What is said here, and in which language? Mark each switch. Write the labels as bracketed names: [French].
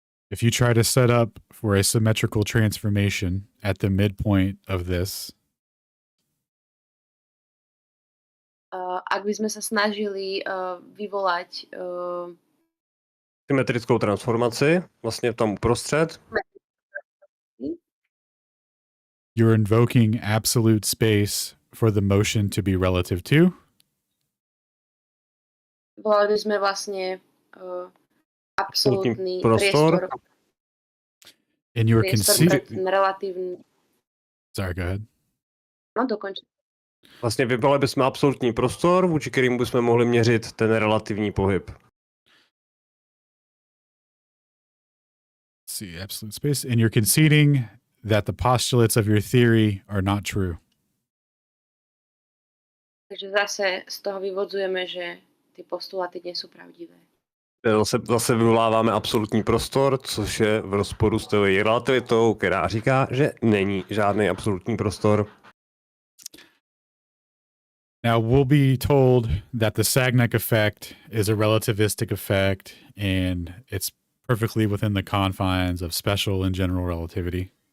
[English] If you try to set up for a symmetrical transformation at the midpoint of this, [Slovak] ak by sme sa snažili vyvolať [Czech] symetrickou transformaci, vlastně tam uprostřed, [English] you're invoking absolute space for the motion to be relative to. [Slovak] Volali by sme vlastne absolútny priestor. [English] And you're [Slovak] relatívny. [English] Sorry, go ahead. [Czech] No, dokončím. Vlastně vybrali bychom absolutní prostor, vůči kterým bychom mohli měřit ten relativní pohyb. [English] Let's see, absolute space. And you're conceding that the postulates of your theory are not true. [Slovak] Takže zase z toho vyvodzujeme, že ty postuláty nie sú pravdivé. [Czech] Zase vyvoláváme absolutní prostor, což je v rozporu s teorií relativitou, která říká, že není žádný absolutní prostor. [English] Now, we'll be told that the Sagnac effect is a relativistic effect and it's perfectly within the confines of special and general relativity.